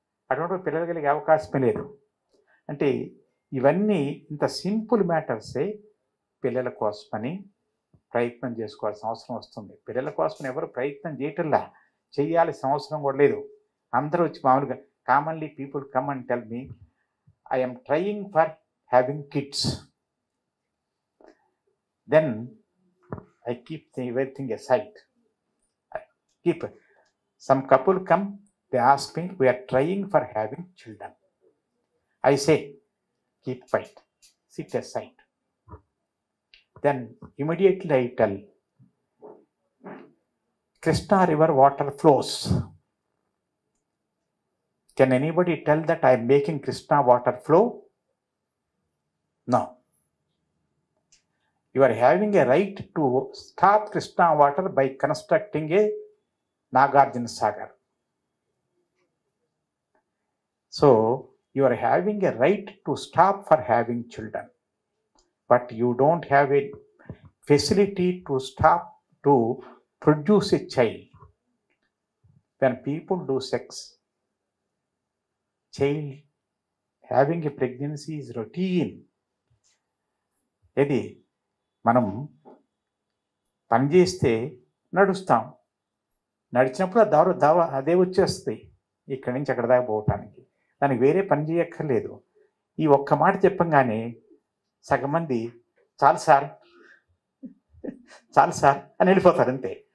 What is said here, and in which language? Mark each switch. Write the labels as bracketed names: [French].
[Telugu] అటువంటి పిల్లలు కలిగే అవకాశమే లేదు. అంటే ఇవన్నీ ఇంత సింపుల్ మ్యాటర్సే పిల్లల కోసమని ప్రయత్నం చేసుకోవాల్సిన అవసరం వస్తుంది. పిల్లల కోసం ఎవరు ప్రయత్నం చేయటంలా, చేయాల్సిన అవసరం కూడా లేదు. అందరూ వచ్చి మామూలుగా [English] Commonly people come and tell me I am trying for having kids. Then I keep everything aside. Some couple come, they ask me, we are trying for having children. I say, keep quiet, sit aside. Then immediately I tell, Krishna river water flows. Can anybody tell that I am making Krishna water flow? No. You are having a right to stop Krishna water by constructing a Nagarjuna Sagar. So, you are having a right to stop for having children. But you don't have a facility to stop to produce a child. When people do sex, child having a pregnancy is routine. [Telugu] ఇది మనం పని చేస్తే నడుస్తాం, నడిచినప్పుడు అదే వచ్చేస్తుంది ఇక్కడి నుంచి అక్కడ దాకా పోవటానికి. దానికి వేరే పని చేయక్కర్లేదు. ఈ ఒక్క మాట చెప్పంగానే సగం మంది చాలు సార్ అని వెళ్ళిపోతారు అంతే.